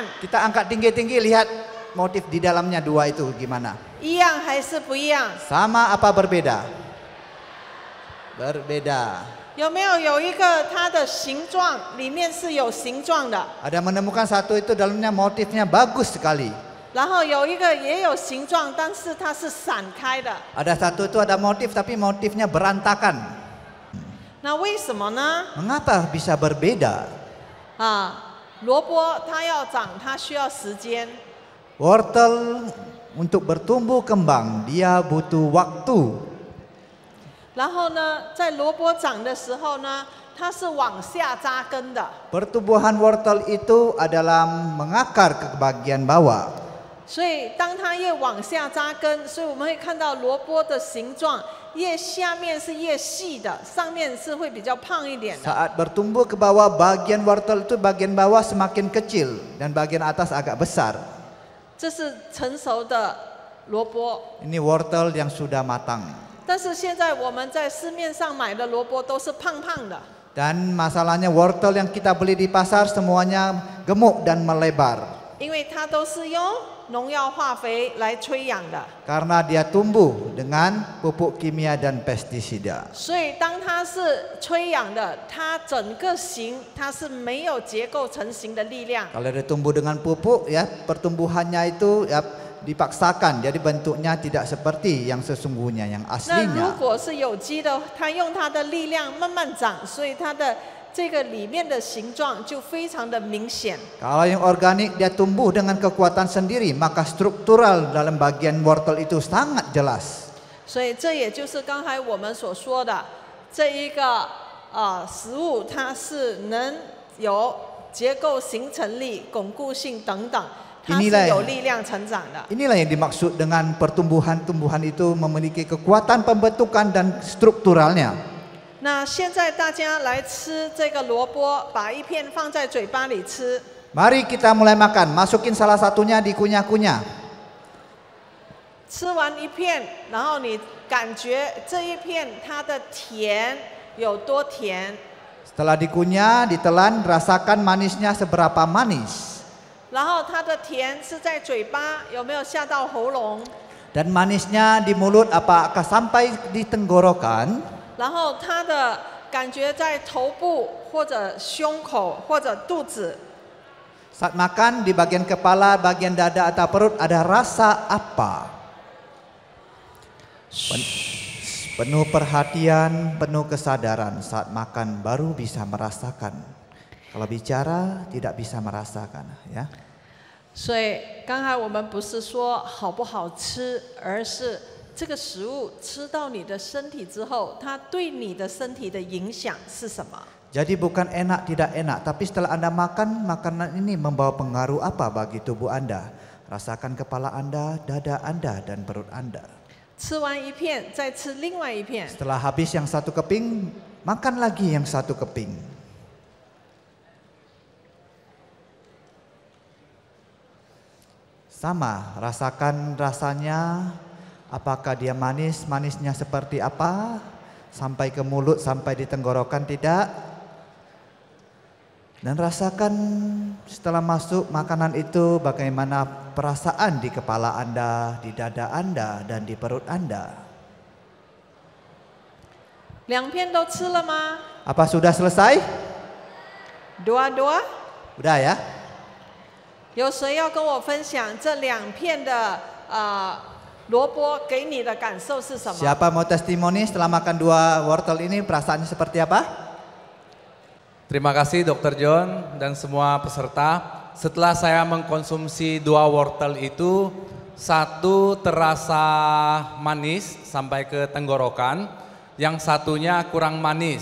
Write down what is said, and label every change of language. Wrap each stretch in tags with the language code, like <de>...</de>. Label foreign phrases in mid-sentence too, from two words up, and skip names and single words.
<id>Kita angkat tinggi-tinggi lihat motif di dalamnya dua itu gimana.</id> <zh>一样还是不一样？</zh> <id>Sama apa berbeda? Berbeda.</id> <zh>有没有一个它的形状里面是有形状的，</zh> <id>Ada menemukan satu itu dalamnya motifnya bagus sekali.</id> <zh>然后有一个也有形状，但是它是散开的。</zh> <id>Ada satu itu ada motif tapi motifnya berantakan.</id> <zh>那为什么呢？</zh> <id>Mengapa bisa berbeda?</id> <zh>啊，萝卜它要长，它需要时间。</zh> <id>Wortel untuk bertumbuh kembang dia butuh waktu.</id> <zh>然后呢，在萝卜长的时候呢，它是往下扎根的，</zh> <id>Pertumbuhan wortel itu adalah mengakar ke bagian bawah.</id> <zh>所以当它越往下扎根，所以我们会看到萝卜的形状越下面是越细的，上面是会比较胖一点的。</zh> <id>Saat bertumbuh ke bawah, bagian wortel itu bagian bawah semakin kecil dan bagian atas agak besar.</id> <zh>这是成熟的萝卜，</zh> <id>Ini wortel yang sudah matang.</id> <zh>但是现在我们在市面上买的萝卜都是胖胖的，</zh> <id>Dan masalahnya wortel yang kita beli di pasar semuanya gemuk dan melebar.</id> <zh>因为它都是用农药化肥来催养的。</zh> <id>Karena dia tumbuh dengan pupuk kimia dan pestisida.</id> <zh>所以当它是催养的，它整个形它是没有结构成型的力量。</zh> <id>Kalau dia tumbuh dengan pupuk ya pertumbuhannya itu ya dipaksakan jadi bentuknya tidak seperti yang sesungguhnya yang</id> <zh>那如</zh> <id>aslinya.</id> <zh>果是有机的，它用它的力量慢慢长，所以它的这个里面的形状就非常的明显。</zh> <id>Kalau yang organik dia tumbuh dengan kekuatan sendiri maka struktural dalam bagian wortel itu sangat jelas.</id> <zh>所以这也就是刚才我们所说的这一个食物，它是能有结构形成力、巩固性等等，它是有力量成长的。</zh> <id>Inilah yang dimaksud dengan pertumbuhan-tumbuhan itu memiliki kekuatan pembentukan dan strukturalnya.</id> <zh>那现在大家来吃这个萝卜，把一片放在嘴巴里吃。</zh> <id>Mari kita mulai makan, masukin salah satunya dikunyah-kunyah.</id> <zh>吃完一片，然后你感觉这一片它的甜有多甜，</zh> <id>Setelah dikunyah, ditelan, rasakan manisnya seberapa manis.</id> <zh>然后它的甜是在嘴巴有没有下到喉咙，</zh> <id>Dan manisnya di mulut apakah sampai di tenggorokan?</id> <zh>然后它的感觉在头部或者胸口或者肚子，</zh> <id>Saat makan di bagian kepala, bagian dada atau perut ada rasa apa? Penuh perhatian, penuh kesadaran saat makan baru bisa merasakan. Kalau bicara tidak bisa merasakan ya.</id> <zh>所以刚才我们不是说好不好吃，而是这个食物吃到你的身体之后，它对你的身体的影响是什么？</zh> <id>Jadi bukan enak tidak enak, tapi setelah Anda makan, makanan ini membawa pengaruh apa bagi tubuh Anda? Rasakan kepala Anda, dada Anda, dan perut Anda.</id> <zh>吃完一片，再吃另外一片。</zh> <id>Setelah habis yang satu keping, makan lagi yang satu keping. Sama, rasakan rasanya. Apakah dia manis? Manisnya seperti apa? Sampai ke mulut, sampai di tenggorokan tidak? Dan rasakan setelah masuk makanan itu bagaimana perasaan di kepala Anda, di dada Anda, dan di perut Anda.</id> <zh>两片都吃了吗？</zh> <id>Apa sudah selesai? Dua-dua？ Udah ya?</id> <zh>有谁要跟我分享这两片的萝卜给你的感受是什么？</zh> <id>Siapa mau testimoni setelah makan dua wortel ini perasaannya seperti apa? Terima kasih Dr. John dan semua peserta. Setelah saya mengkonsumsi dua wortel itu, Satu terasa manis sampai ke tenggorokan, yang satunya kurang manis.</id>